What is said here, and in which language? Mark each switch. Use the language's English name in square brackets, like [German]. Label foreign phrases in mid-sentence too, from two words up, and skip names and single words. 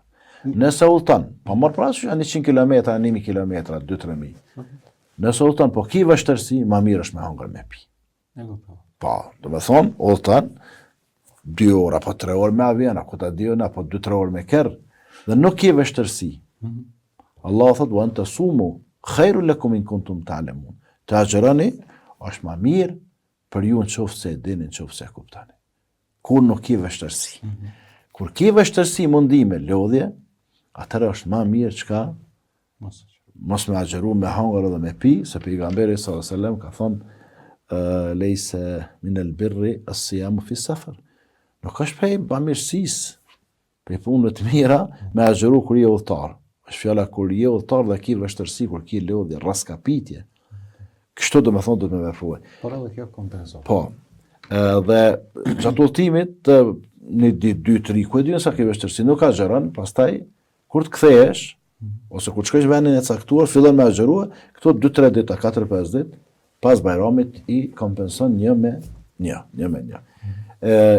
[Albanian] Nëse udhton, po marr parasysh 100 km, 1000 km, 2-3000. Nëse udhton, po ke vështirësi, më mirë është me hangër me pi. Po, do të thonë, udhton 2 orë apo 3 orë me avion, apo ta diun apo 2-3 orë me kerr, dhe nuk ke vështirësi. [Arabic] Allah thotë وأن تصوموا خير لكم إن كنتم تعلمون. [Albanian] Të agjeroni është më mirë për ju nëse e dini, nëse e kuptoni. Kur nuk ke vështirësi. Kur ke vështirësi mundime lodhje, atëherë është më mirë çka mos me agjeru me hangër edhe me pi, se pejgamberi [Arabic] صلى الله عليه وسلم [Albanian] ka thonë [Arabic] ليس من البر الصيام في السفر. [Albanian] Nuk është prej bamirësisë, prej punëve të mira me agjeru kur je udhëtar. Është fjala kur je udhëtar dhe ke vështirësi, kur ke lodhje, raskapitje. Kështu do të thonë do të më vepruaj. Por edhe kjo kompenzon. Po. Dhe gjatë udhëtimit në 2-3 ku e diun sa ke vështirësi, nuk agjeron, pastaj kur të kthehesh ose kur shkosh në vendin e caktuar, fillon me agjerua, këto 2-3 ditë, 4-5 ditë, pas Bajramit i kompenson 1 me 1.